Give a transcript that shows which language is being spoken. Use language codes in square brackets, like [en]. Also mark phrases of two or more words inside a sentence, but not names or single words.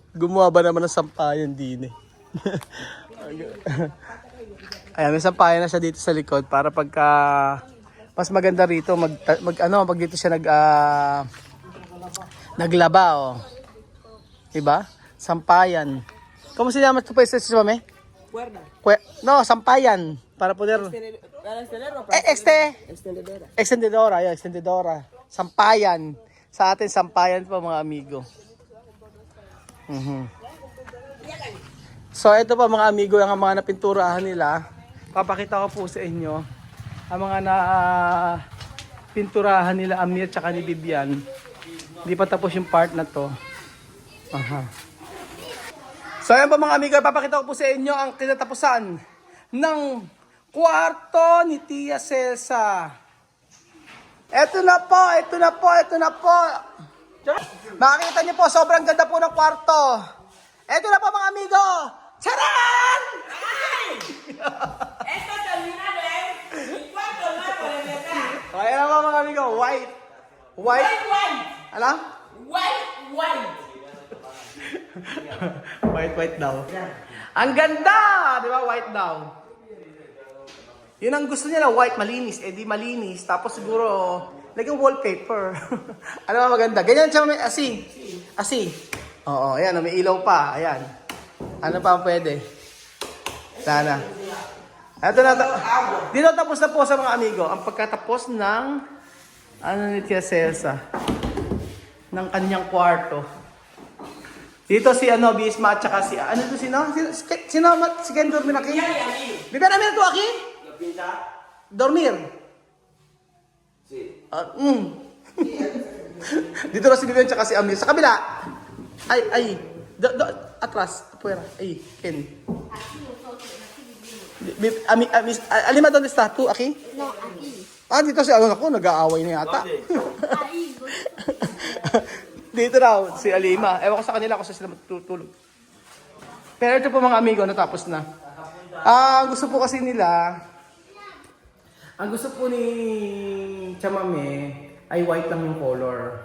[tl] Gumawa ba naman ng sampayan din eh. Ayan, may sampayan na siya dito sa likod para pagka mas maganda rito pag dito siya naglaba oh. Diba? Sampayan. [es] ¿Cómo se llama tu país, mami? Cuerda. No, sampayan para poder extendedora, yeah, extendedora. [tl] Sampayan. Sa atin sampayan po mga amigo. So ito pa mga amigo, ang mga napinturahan nila. Papakita ko po sa inyo ang mga na pinturahan nila Amir tsaka ni Bibian. Hindi pa tapos yung part na to. So ayan pa mga amigo, papakita ko po sa inyo ang kinatapusan ng kwarto ni Tia Cesa. Ito na po. Makikita niyo po, sobrang ganda po ng kwarto. Ito na po mga amigo. Charan! [es] Esto termina de mi cuarto nuevo de verdad. [tl] Ayan na po mga amigo, white. White. Ano? White. White daw. Ang ganda! Di ba? White daw. Yun ang gusto nila, white, malinis. Eh di malinis. Tapos siguro, lagyan wallpaper. Ano ba maganda? Ganyan siya may asi. Oo, ayan. May ilaw pa. Ayan. Ano pa ang pwede? Sana. Ito na. Dito tapos na po sa mga amigo. Ang pagkatapos ng ni Tia Cesa. Ng kanyang kwarto. Dito si Bisma at saka si Sino si [es] Ken dormir aquí? [tl] Bibian namin ito aquí? Dormir? [es] Sí. [tl] Dito na si Bibian at saka si Amir. Sa kabila. Atras. [es] Afuera. Ken. Alima, ¿dónde está? ¿Tú aquí? No, aquí. [tl] Dito si ako, nag-aaway na yata. [es] Ahí. [tl] Dito raw, si Alima. Ewan ko sa kanila kung saan sila matutulog. Pero ito po mga amigo, natapos na. Ang gusto po kasi nila, ang gusto po ni Chamame ay white lang yung color.